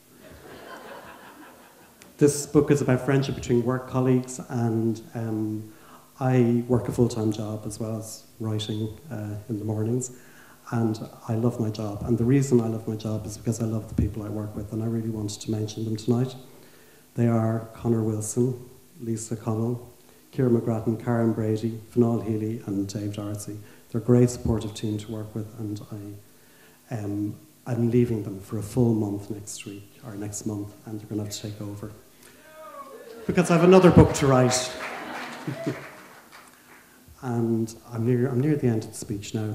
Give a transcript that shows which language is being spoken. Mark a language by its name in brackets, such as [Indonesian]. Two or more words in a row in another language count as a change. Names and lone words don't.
[English] This book is about friendship between work colleagues, and I work a full-time job as well as writing in the mornings, and I love my job. And the reason I love my job is because I love the people I work with, and I really wanted to mention them tonight. They are Conor Wilson, Lisa Connell, Ciara McGrattan, Karen Brady, Fionnuala Healy, and Dave Darcy. They're a great supportive team to work with, and I'm leaving them for a full month next week, or next month, and they're going to have to take over. Because I have another book to write. And I'm near the end of the speech now.